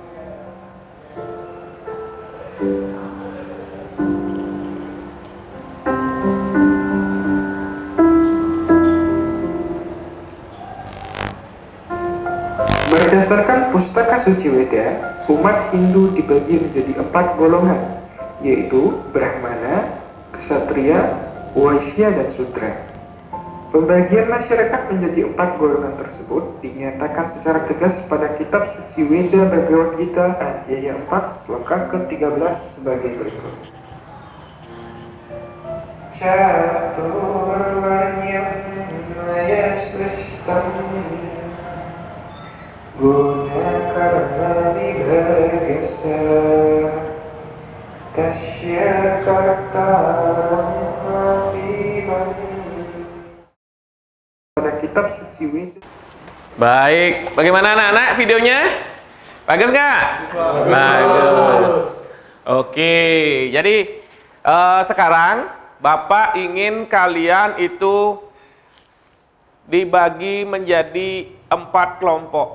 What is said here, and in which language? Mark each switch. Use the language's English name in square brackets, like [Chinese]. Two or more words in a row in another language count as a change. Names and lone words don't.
[Indonesian] Berdasarkan Pustaka Suci Weda, umat Hindu dibagi menjadi 4 golongan, yaitu Brahmana, Ksatria, Waisya, dan Sudra. Pembagian masyarakat menjadi 4 golongan tersebut dinyatakan secara tegas pada kitab suci Weda Bhagavad Gita Adhyaya 4 sloka ke-13 sebagai berikut. [Sanskrit] Caturvarnyam maya sristam guna karma vibhargasa tasya kartaram abhiman. [Indonesian] Pada kitab suci Weda. Baik, bagaimana anak-anak videonya? Bagus nggak? Bagus. Oke, jadi sekarang Bapak ingin kalian itu dibagi menjadi 4 kelompok.